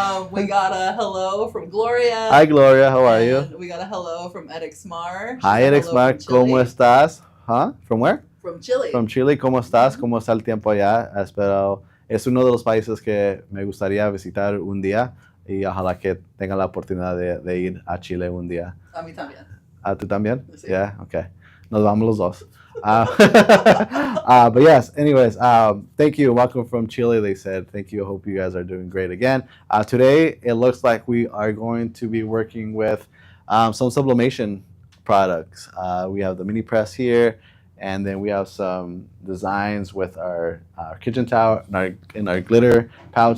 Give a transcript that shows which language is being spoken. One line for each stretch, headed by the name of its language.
English: We got a hello from Gloria. Hi, Gloria. How are you? We got a hello from Edixmar. Hi, Edixmar.
Spanish: ¿Cómo estás?
English: Huh? From where? From Chile. From Chile.
Spanish: ¿Cómo estás? ¿Cómo está el tiempo allá? Espero. Es uno de los países que me gustaría visitar un día y ojalá que tenga la oportunidad de ir a Chile un día. A mí también. ¿Tú también? Sí. Yeah, okay. Nos vamos los dos.
English: But yes, anyways, thank you. Welcome from Chile, they said. Thank you. I hope you guys are doing great again. Today, it looks like we are going to be working with some sublimation products. We have the mini press here, and then we have some designs with our kitchen towel and our glitter pouch.